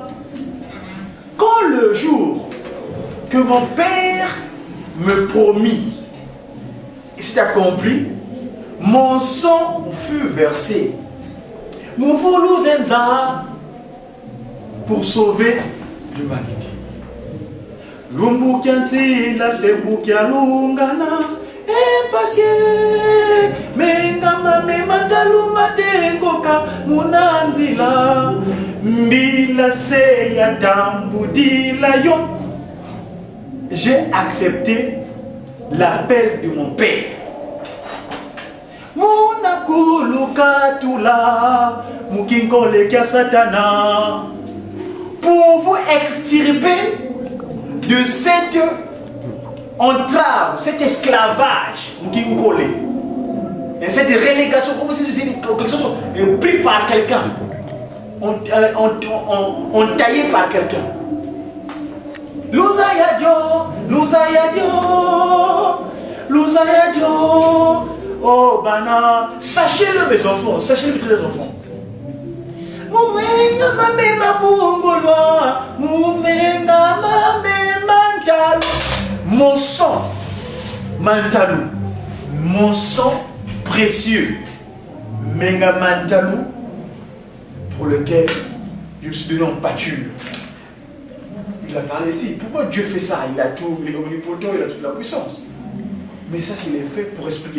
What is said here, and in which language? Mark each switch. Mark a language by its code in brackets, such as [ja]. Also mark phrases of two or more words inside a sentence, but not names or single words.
[fr] Quand le jour que mon père me promit s'est accompli, mon sang fut versé. Mouvouluzenza pour sauver l'humanité. [kg] Lumbu kianzi la sebu kialungana. Passé, menga mame mantaluma tengo kamunanzila. Mbila se ya tambudila yo. [fr] J'ai accepté l'appel de mon père. [kg] Munakulukatula mukinkole kia satana. [fr] Pour vous extirper de cette entrave, cet esclavage mukinkole. Et cette relégation, comme si c'était quelque chose pris par quelqu'un. On taillé par quelqu'un. Louzayadio, oh bana, sachez-le mes enfants, sachez-le mes très enfants. [kg] Moumenga mame mabungolwa, moumenga mame mantalou. [fr] Mon sang, mantalou, mon sang précieux, [kg] menga mantalou, [fr] pour lequel je me suis donné en pâture. Il a parlé ici. Pourquoi Dieu fait ça? Il a tout, il est omnipotent, il a toute la puissance. Mais ça, c'est les faits pour expliquer.